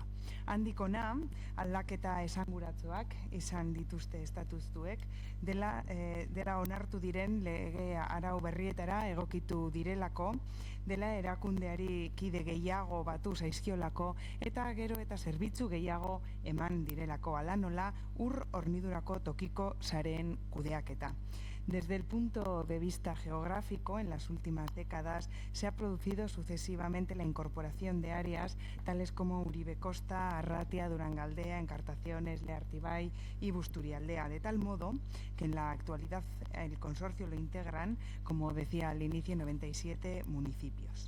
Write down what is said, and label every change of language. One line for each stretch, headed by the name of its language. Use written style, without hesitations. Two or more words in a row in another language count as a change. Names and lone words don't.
Basque: Handik hona, aldaketa esanguratsuak izan dituzte estatutuek, dela onartu diren lege arau berrietara egokitu direlako, dela erakundeari kide gehiago batu zaizkiolako eta gero eta zerbitzu gehiago eman direlako, hala nola ur hornidurako tokiko sareen kudeaketa.
Spanish: Desde el punto de vista geográfico, en las últimas décadas se ha producido sucesivamente la incorporación de áreas tales como Uribe Costa, Arratia, Durangaldea, Encartaciones, Leartibay y Busturialdea, de tal modo que en la actualidad el consorcio lo integran, como decía al inicio, 97 municipios.